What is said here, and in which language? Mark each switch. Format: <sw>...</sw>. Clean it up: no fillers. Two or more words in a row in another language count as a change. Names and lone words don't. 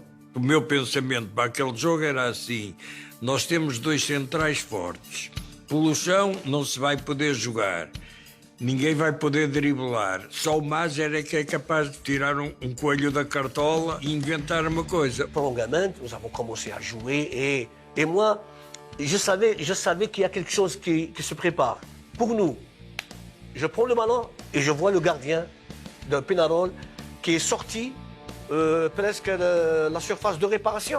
<pt>O meu pensamento para aquele jogo era assim: nós temos dois centrais fortes. Pelo chão não se vai poder jogar. Ninguém vai poder driblar. Só o Mazer é que é capaz de tirar um coelho da cartola e inventar uma coisa. Prolongamento,</pt> <fr>nous avons commencé à jouer et moi, je savais qu'il y a quelque chose qui se prépare. Pour nous, je prends le ballon et je vois le gardien de Peñarol qui est sorti presque de la surface de réparation.</fr>